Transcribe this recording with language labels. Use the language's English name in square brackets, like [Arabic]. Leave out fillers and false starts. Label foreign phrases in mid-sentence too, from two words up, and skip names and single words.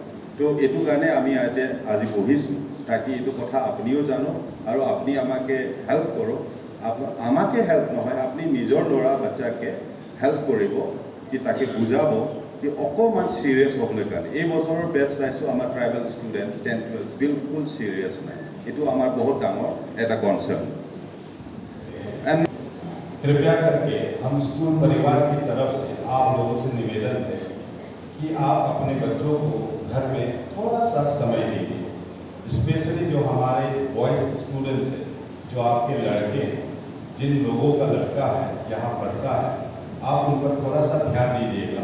[Assamese] তো এইটো কাৰণে আমি ইয়াতে আজি বহিছোঁ, তাকি এইটো কথা আপুনিও জানক আৰু আপুনি আমাকে হেল্প কৰক। আমাকে হেল্প নহয়, আপুনি নিজৰ ল'ৰা বাচ্চাকে হেল্প কৰিব, কি তাকে বুজাব কি অকণমান চিৰিয়াছ হ'বলৈ কাৰণে। এই বছৰৰ বেটছ চাইছোঁ আমাৰ [English] tribal student [Assamese] 10-12 বিলকুল চিৰিয়াছ নাই, এইটো আমাৰ বহুত ডাঙৰ এটা কনচাৰ্ন। [Hindi] कृपया करके हम स्कूल परिवार की तरफ से आप लोगों से निवेदन है कि आप अपने बच्चों को घर में थोड़ा सा समय दीजिए, स्पेशली जो हमारे [English] boys students [Hindi] हैं, जो आपके लड़के हैं, जिन लोगों का लड़का है यहाँ पढ़ता है, आप उन पर थोड़ा सा ध्यान दीजिएगा।